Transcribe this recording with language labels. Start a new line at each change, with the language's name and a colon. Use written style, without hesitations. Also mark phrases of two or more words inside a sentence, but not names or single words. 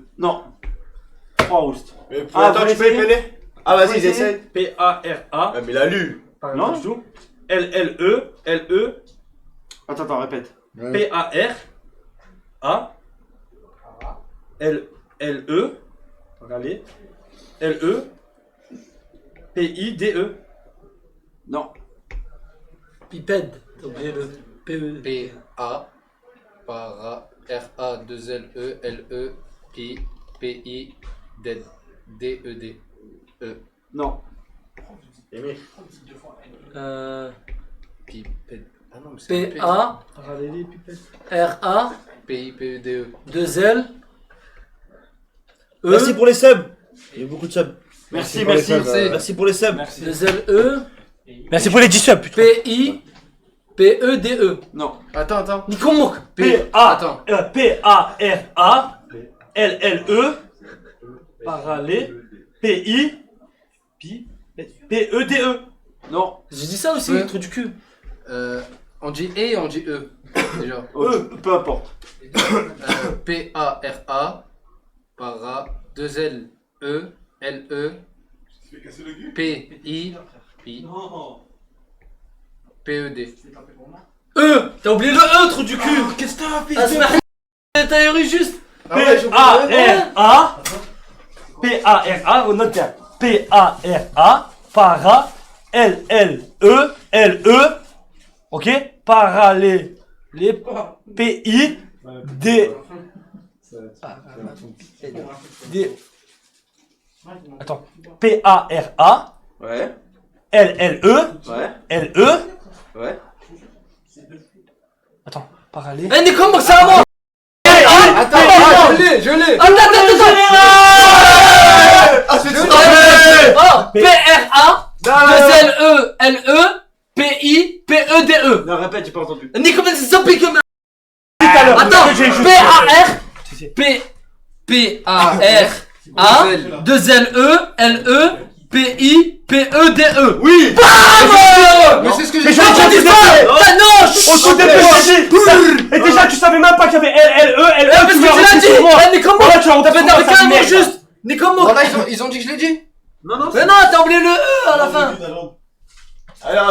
French: Non. 3 roustes. Attends, tu peux épeler? Ah, vas-y, essayer. j'essaie. P-A-R-A. Ah, mais il a lu. Non, du tout. L-L-E. Attends, répète. P-A-R-A. L-L-E. Regardez. L-E. P-I-D-E. Non. Pipède. T'as oublié le P-E. P-A. R-A-2-L-E-L-E. P-I. D-E-D. E. Non. Pipède. Ah non, mais c'est P-A. Regardez, pipette. R-A. P-I-P-E-D-E. 2-L. E. Merci pour les subs. Il y a beaucoup de subs. Merci. Merci pour les subs. 2-L-E. Merci pour les 10 subs, putain. P-I. P-E-D-E. Non. Attends. Nikomok. P-A. P-A-R-A. L-L-E. Parallèle. P-I. P-E-D-E. Non. J'ai dit ça aussi, Ouais. trou du cul. On dit E et on dit E. Déjà. Peu importe. P-A-R-A. Para. 2-L-E. L-E. P-I. P-E-D. E! T'as oublié le E, trou du cul! Qu'est-ce que t'as fait? T'as eu juste! P-A-R-A. P-A-R-A, on note bien. P-A-R-A. Para. L-L-E. L-E. Ok? Parallèle. P-I. D. D. Attends. P-A-R-A. Ouais. L-L-E. Ouais. L-E. Ouais. Attends. Parallèle. Eh, mais comment ça va? Attends, je l'ai. Attends. P-R-A. L-E. P-I. P-E-D-E. Non, répète, j'ai pas entendu. Nico, mais c'est ça, pique. Attends, P-A-R. P-A-R-A. 2 L-E. L-E. P-I. P-E-D-E. Oui. Mais c'est ce que j'ai Mais j'ai entendu ça. Non. Au tout début, et déjà, tu savais même pas qu'il y avait L-L-E. L-E. Parce que tu l'as dit. Nico, Voilà, tu as t'avais qu'un mot juste. Nico, Voilà, ils ont dit que je l'ai dit. mais non, t'as oublié le E à la fin. Alors,